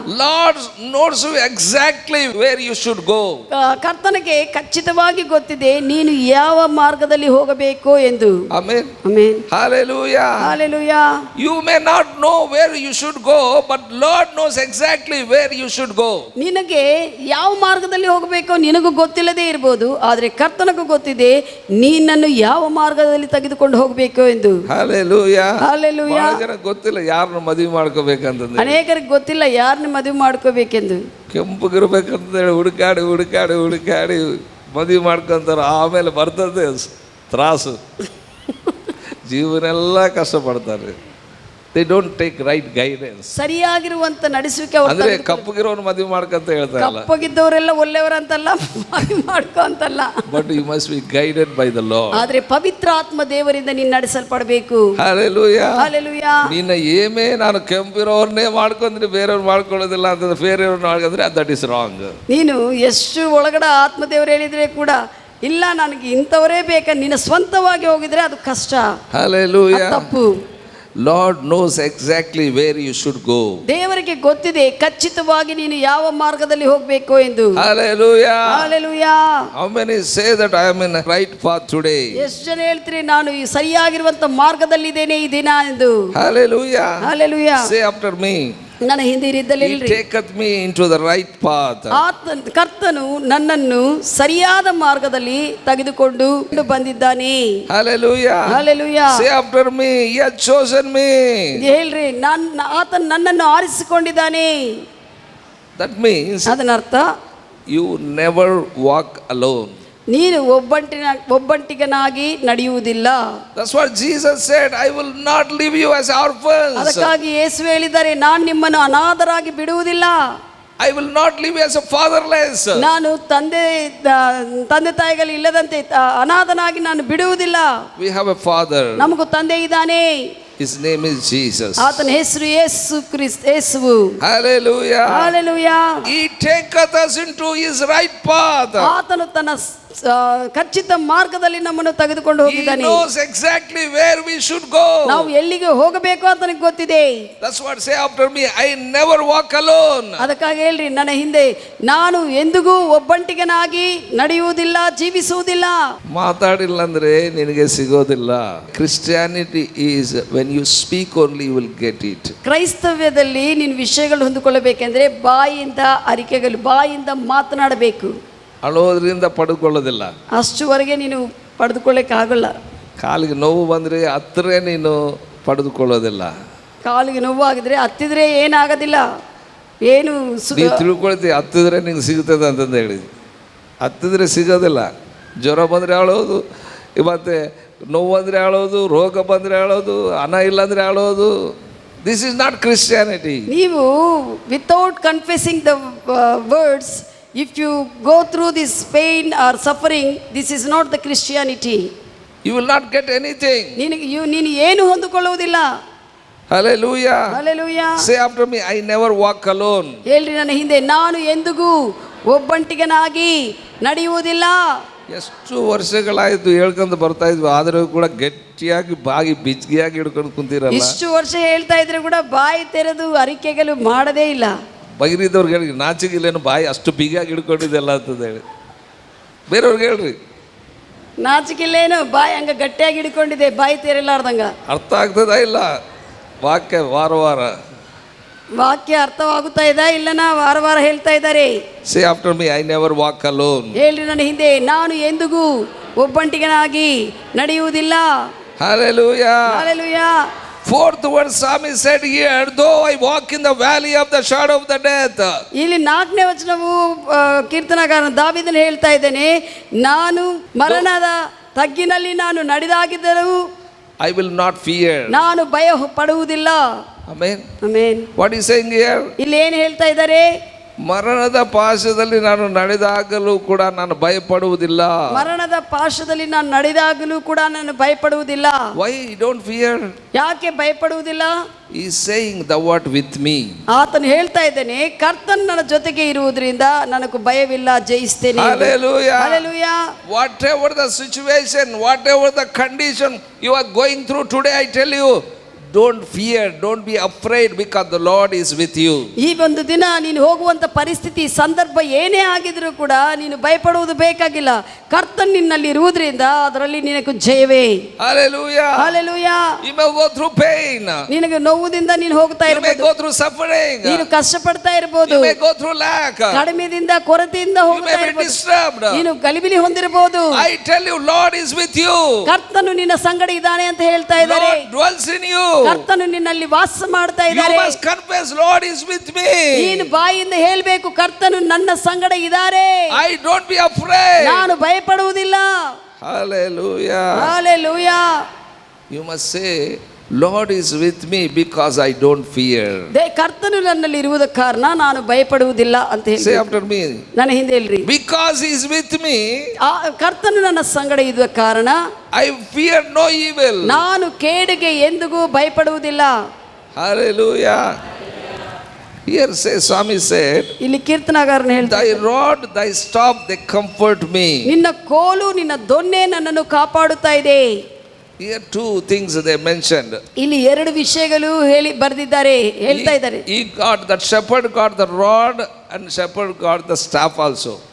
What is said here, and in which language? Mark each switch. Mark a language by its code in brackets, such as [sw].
[en] Lord knows you exactly where you should go. [kn] ಕರ್ತನಿಗೆ ಖಚಿತವಾಗಿ ಗೊತ್ತಿದೆ ನೀನು ಯಾವ ಮಾರ್ಗದಲ್ಲಿ ಹೋಗಬೇಕು ಎಂದು. [en] Amen. Amen. Hallelujah. Hallelujah. You may not know where you should go, but Lord knows exactly where you should go. [kn] ನಿನಗೆ ಯಾವ ಮಾರ್ಗದಲ್ಲಿ ಹೋಗಬೇಕು ನಿನಗೂ ಗೊತ್ತಿಲ್ಲದೆ ಇರಬಹುದು, ಆದರೆ ಕರ್ತನಿಗೂ ಗೊತ್ತಿದೆ ನೀನನ್ನು ಯಾವ ಮಾರ್ಗದಲ್ಲಿ ತೆಗೆದುಕೊಂಡು ಹೋಗಬೇಕು ಎಂದು. [en] Hallelujah. Hallelujah. [kn] ಬಹಳ ಜನ ಗೊತ್ತಿಲ್ಲ ಯಾರನ್ನ ಮದುವೆ ಮಾಡ್ಕೋಬೇಕಂತಂದ್ರೆ. ಅನೇಕರಿಗೆ ಗೊತ್ತಿಲ್ಲ ಯಾರನ್ನ ಮದುವೆ ಮಾಡ್ಕೋಬೇಕೆಂದು. ಕೆಂಪಗಿರ್ಬೇಕಂತ ಹೇಳಿ ಹುಡುಕಾಡಿ ಹುಡುಕಾಡಿ ಹುಡುಕಾಡಿ ಮದುವೆ ಮಾಡ್ಕೊಂತಾರೆ, ಆಮೇಲೆ ಬರ್ತದೆ ತ್ರಾಸು, ಜೀವನೆಲ್ಲ ಕಷ್ಟಪಡ್ತಾರೆ. [en] They don't take right guidance. [kn] ಸರಿಯಾಗಿರುವಂತ ನಡೆಸುವಿಕೆ ಅವ್ರು ಅಂದ್ರೆ ಕಪ್ಪಗಿರೋನು ಮದುವೆ ಮಾಡ್ಕಂತ ಹೇಳ್ತಾರಲ್ಲ. ಕಪ್ಪಗಿದ್ದವರೆಲ್ಲ ಒಳ್ಳೆಯವರಂತಲ್ಲ, ಮಾಡ್ಕೊ ಅಂತಲ್ಲ. [en] But you must be guided by the Lord. [kn] ಆದ್ರೆ ಪವಿತ್ರ ಆತ್ಮ ದೇವರಿಂದ ನೀನು ನಡೆಸಲ್ಪಡಬೇಕು. [en] Hallelujah. Hallelujah. [kn] ನಿನ್ನ ಏಮೇ ನಾನು ಕೆಂಪಿರೋರ್ನೇ ಮಾಡ್ಕೊಂಡ್ರೆ ಬೇರೆಯವ್ರು ಮಾಡ್ಕೊಳ್ಳೋದಿಲ್ಲ ಅಂತ ಬೇರೆಯವ್ರನ್ನ ಮಾಡ್ಕೊಂಡ್ರೆ [en] That is wrong. [kn] ನೀನು ಎಷ್ಟು ಒಳಗಡೆ ಆತ್ಮ ದೇವರು ಹೇಳಿದ್ರೆ ಕೂಡ ಇಲ್ಲ ನನಗೆ ಇಂಥವರೇ ಬೇಕಾ ನಿನ್ನ ಸ್ವಂತವಾಗಿ ಹೋಗಿದ್ರೆ ಅದು ಕಷ್ಟ. [en] Hallelujah. [kn] ತಪ್ಪು. [en] Lord knows exactly where you should go. [kn] ದೇವರಿಗೆ ಗೊತ್ತಿದೆ ಖಚಿತವಾಗಿ ನೀನು ಯಾವ ಮಾರ್ಗದಲ್ಲಿ ಹೋಗಬೇಕು ಎಂದು. [en] Hallelujah. Hallelujah. How many say that I am in the right path today? [kn] ಎಷ್ಟು ಜನ ಹೇಳ್ತೀರಿ ನಾನು ಈ ಸರಿಯಾಗಿರುವಂತ ಮಾರ್ಗದಲ್ಲಿ ಇದ್ದೇನೆ ಈ ದಿನ ಎಂದು. [en] Hallelujah. Hallelujah. Say after me. [kn] ನನ್ನ ಹಿಂದೆ ಇರಿದ್ದಲ್ಲಿ [en] He taketh me into the right path. [kn] ಕರ್ತನು ನನ್ನನ್ನು ಸರಿಯಾದ ಮಾರ್ಗದಲ್ಲಿ ತೆಗೆದುಕೊಂಡು ಬಂದಿದ್ದಾನೆ. [en] Hallelujah. Hallelujah. Say after me, He has chosen me. [kn] ಹೇಳ್ರಿ ಆತನು ನನ್ನನ್ನು ಆರಿಸಿಕೊಂಡಿದ್ದಾನೆ. [en] That means [kn] ಅದನ್ನರ್ಥ [en] you never walk alone. [kn] ನೀನು ಒಬ್ಬಂಟಿಗನಾಗಿ ನಡೆಯುವುದಿಲ್ಲ. [en] That's what Jesus said, I will not leave you as orphans. [kn] ಅದಕ್ಕಾಗಿ ಯೇಸು ಹೇಳಿದ್ದಾರೆ, ನಾನು ನಿಮ್ಮನ್ನು ಅನಾಥರಾಗಿ ಬಿಡುವುದಿಲ್ಲ. [en] I will not leave you as a fatherless. [kn] ನಾನು ತಂದೆ ತಾಯಿಗಳು ಇಲ್ಲದಂತೆ ಅನಾಥನಾಗಿ ನಾನು ಬಿಡುವುದಿಲ್ಲ. [en] We have a father. [kn] ನಮಗೂ ತಂದೆ ಇದ್ದಾನೆ. [en] His name is Jesus. [kn] ಆತನ ಹೆಸರು ಯೇಸು ಕ್ರಿಸ್ತ ಯೇಸುವು. [en] Hallelujah. Hallelujah. He taketh us into His right path. [kn] ಆತನು ತನ್ನ ಖಚಿತ ಮಾರ್ಗದಲ್ಲಿ ನಮ್ಮನ್ನು ತೆಗೆದುಕೊಂಡು [en] He [kn] ಹೋಗಿದ್ದಾನೆ. [en] knows exactly where we should go. [kn] ನಾವು ಎಲ್ಲಿಗೆ ಹೋಗಬೇಕು ಅಂತ ನನಗೆ ಗೊತ್ತಿದೆ. [en] That's what say after me, I never walk alone. [kn] ಅದಕ್ಕಾಗಿ ಹೇಳ್ರಿ, ನನ್ನ ಹಿಂದೆ ನಾನು ಎಂದಿಗೂ ಒಬ್ಬಂಟಿಗನಾಗಿ ನಡೆಯುವುದಿಲ್ಲ, ಜೀವಿಸುವುದಿಲ್ಲ. ಮಾತಾಡಿಲ್ಲ ಅಂದ್ರೆ ನಿನಗೆ ಸಿಗೋದಿಲ್ಲ. [en] Christianity is when you speak only you will get it. [kn] ಕ್ರೈಸ್ತವ್ಯದಲ್ಲಿ ನೀನು ವಿಷಯಗಳು ಹೊಂದಿಕೊಳ್ಳಬೇಕೆಂದ್ರೆ ಬಾಯಿಯಿಂದ ಅರಿಕೆಗಳು, ಬಾಯಿಯಿಂದ ಮಾತನಾಡಬೇಕು. ಅಳೋದ್ರಿಂದ ಪಡೆದುಕೊಳ್ಳೋದಿಲ್ಲ. ಅಷ್ಟುವರೆಗೆ ನೀನು ಪಡೆದುಕೊಳ್ಳಕ್ಕಾಗಲ್ಲ. ಕಾಲಿಗೆ ನೋವು ಬಂದರೆ ಹತ್ತಿರ ನೀನು ಪಡೆದುಕೊಳ್ಳೋದಿಲ್ಲ. ಕಾಲಿಗೆ ನೋವು ಆಗಿದ್ರೆ ಹತ್ತಿದ್ರೆ ಏನಾಗೋದಿಲ್ಲ, ಏನು ನೀವು ತಿಳ್ಕೊಳ್ತೀವಿ ಹತ್ತಿದ್ರೆ ನಿಂಗೆ ಸಿಗ್ತದೆ ಅಂತಂದು ಹೇಳಿ. ಹತ್ತಿದ್ರೆ ಸಿಗೋದಿಲ್ಲ. ಜ್ವರ ಬಂದರೆ ಆಳೋದು, ಮತ್ತು ನೋವು ಬಂದರೆ ಆಳೋದು, ರೋಗ ಬಂದರೆ ಆಳೋದು, ಹಣ ಇಲ್ಲಾಂದರೆ ಆಳೋದು. [en] This is not Christianity. ನೀವು without confessing the words, if you go through this pain or suffering, this is not the Christianity. You will not get anything. [kn] ನೀನು ಏನು ಹೊಂದಿಕೊಳ್ಳುವುದಿಲ್ಲ. [en] Hallelujah. Hallelujah. Say after me, I never walk alone. [kn] ಹೇಳ್ರಿ, ನನ್ನ ಹಿಂದೆ ನಾನು ಎಂದಿಗೂ ಒಬ್ಬಂಟಿಗನಾಗಿ ನಡೆಯುವುದಿಲ್ಲ. ಎಷ್ಟು ವರ್ಷಗಳಾಯಿತು ಹೇಳ್ಕೊಂಡು ಬರ್ತಾ ಇದ್ವಿ, ಆದರೂ ಕೂಡ ಗಟ್ಟಿಯಾಗಿ ಬಾಗಿ ಬಿಜ್ಜಿಯಾಗಿ ಹಿಡ್ಕೊಂಡು ಕುಂತಿರಲ್ಲ. ಇಷ್ಟು ವರ್ಷ ಹೇಳ್ತಾ ಇದ್ರೆ ಕೂಡ ಬಾಯಿ ತೆರೆದು ಅರಿಕೆಗಳು ಮಾಡದೇ ಇಲ್ಲ. ಬಗಿರಿದವ್ರಿಗೆ ಹೇಳಿ, ನಾಚಿಗಿಲ್ಲೇನು ಬಾಯಿ ಅಷ್ಟು ಬಿಗಿಯಾಗಿ ಹಿಡ್ಕೊಂಡಿದ್ದೆಲ್ಲ ಅಂತಂದು ಹೇಳಿ. ಬೇರೆಯವ್ರಿಗೆ ಹೇಳ್ರಿ, ನಾಚಿಕಿಲ್ಲೇನು ಬಾಯಿ ಹಂಗ ಗಟ್ಟಿಯಾಗಿ ಹಿಡ್ಕೊಂಡಿದೆ, ಬಾಯಿ ತೆರಲಾರ್ದಂಗ. ಅರ್ಥ ಆಗ್ತದ ಇಲ್ಲ ವಾಕ್ಯ? ವಾರ ವಾಕ್ಯ ಅರ್ಥವಾಗುತ್ತಾ ಇದೆ ಇಲ್ಲನಾ? ವಾರ ವಾರ ಹೇಳ್ತಾ ಇದ್ದಾರೆ. [en] Say after me, I never walk alone. [kn] ಹೇಳ್ರಿ, ನನ್ನ ಹಿಂದೆ ನಾನು ಎಂದಿಗೂ ಒಬ್ಬಂಟಿಗನಾಗಿ ನಡೆಯುವುದಿಲ್ಲ. [en] Hallelujah. Hallelujah. Fourth word Psalmist said here, though I walk in the valley of the shadow of the death. [kn] ಇಲ್ಲಿ 4ನೇ ವಚನವು ಕೀರ್ತನಗಾರನ ದಾವೀದನು ಹೇಳ್ತಾ ಇದ್ದೇನೆ, ನಾನು ಮರಣದ ತಗ್ಗಿನಲ್ಲಿ ನಾನು ನಡೆದಾಗಿದ್ದರೂ [en] I will not fear. [kn] ನಾನು ಭಯ ಪಡುವುದಿಲ್ಲ. [en] Amen. Amen. What is saying here? [kn] ಇಲ್ಲಿ ಏನು ಹೇಳ್ತಾ ಇದ್ದಾರೆ? ಮರಣದ ಪಾಶದಲ್ಲಿ ನಾನು ನಡೆದಾಗಲೂ ಕೂಡ ನಾನು ಭಯಪಡುವುದಿಲ್ಲ. ಮರಣದ ಪಾಶದಲ್ಲಿ ನಾನು ನಡೆದಾಗಲೂ ಕೂಡ ನಾನು ಭಯಪಡುವುದಿಲ್ಲ. [en] Why don't fear? [kn] ಯಾಕೆ ಭಯಪಡುವುದಿಲ್ಲ? [en] He is saying, thou art with me. [kn] ಆತನು ಹೇಳ್ತಾ ಇದ್ದಾನೆ, ಕರ್ತನ್ ನನ್ನ ಜೊತೆಗೆ ಇರುವುದರಿಂದ ನನಗೆ ಭಯವಿಲ್ಲ, ಜಯಿಸ್ತೇನೆ. [en] Hallelujah. Hallelujah. Whatever the situation, whatever the condition you are going through today, I tell you, don't fear, don't be afraid, because the Lord is with you. [kn] ಈ ಒಂದು ದಿನ ನೀನು ಹೋಗುವಂತ ಪರಿಸ್ಥಿತಿ ಸಂದರ್ಭ ಏನೇ ಆಗಿದ್ರೂ ಕೂಡ ನೀನು ಭಯಪಡುವುದು ಬೇಕಾಗಿಲ್ಲ. ಕರ್ತನ್ ನಿನ್ನಲ್ಲಿ ಇರುವುದರಿಂದ ಅದರಲ್ಲಿ ನಿನಗೆ ಜಯವೇ. [en] Hallelujah. Hallelujah. You may go through pain. [kn] ನಿನಗೆ ನೋವುದಿಂದ ನೀನು ಹೋಗ್ತಾ [en] You may [kn] ಇರಬಹುದು. [en] go through suffering. [kn] ನೀನು ಕಷ್ಟಪಡ್ತಾ ಇರಬಹುದು. [en] You may go through lack. [kn] ಕಡಿಮೆದಿಂದ ಕೊರತೆಯಿಂದ [en] You [kn] ಹೋಗ್ತಾ [en] may be [kn] ಇರಬಹುದು. [en] disturbed. [kn] ನೀನು ಗಲಿಬಿಲಿ ಹೊಂದಿರಬಹುದು. [en] I tell you, Lord is with you. [kn] ಕರ್ತನು ನಿನ್ನ ಸಂಗಡ ಇದ್ದಾನೆ ಅಂತ ಹೇಳ್ತಾ ಇದ್ದಾರೆ. [en] Lord dwells in you. [kn] ಕರ್ತನು ನಿನ್ನಲ್ಲಿ ವಾಸ ಮಾಡ್ತಾ [en] You [kn] ಇದ್ದಾರೆ. [en] must confess, Lord is with me. [kn] ನೀನು ಬಾಯಿಂದ ಹೇಳಬೇಕು, ಕರ್ತನು ನನ್ನ ಸಂಗಡ ಇದ್ದಾರೆ. [en] I don't be afraid. [kn] ನಾನು ಭಯಪಡುವುದಿಲ್ಲ. [en] Hallelujah. Hallelujah. You must say, Lord is with me because I don't fear. [kn] ಕರ್ತನು ನನ್ನಲ್ಲಿ ಇರುವುದ ಕಾರಣ ನಾನು ಭಯಪಡುವುದಿಲ್ಲ ಅಂತ [en] Say [kn] ಹೇಳಿ [en] after me. [kn] ನನ್ನ ಹಿಂದೆ ಹೇಳ್ರಿ, [en] Because he is with me, [kn] ಕರ್ತನು ನನ್ನ ಸಂಗಡ ಇದ್ದ ಕಾರಣ [en] I fear no evil. [kn] ನಾನು ಕೇಡಿಗೆ ಎಂದಿಗೂ ಭಯಪಡುವುದಿಲ್ಲ. [en] Hallelujah. Here say Swami said, [kn] ಇಲ್ಲಿ ಕೀರ್ತನಗಾರನ ಹೇಳ್ತಾರೆ, [en] thy rod, thy staff, they comfort me. [kn] ನಿನ್ನ ಕೋಲು ನಿನ್ನ ದೊಣ್ಣೆ ನನ್ನನ್ನು ಕಾಪಾಡುತ್ತಾ ಇದೆ. [en] Here two things they mentioned. [kn] ಇಲ್ಲಿ ಎರಡು ವಿಷಯಗಳು ಹೇಳ್ತಾ ಇದ್ದಾರೆ. [en] He got, that shepherd got the rod and shepherd got the staff also.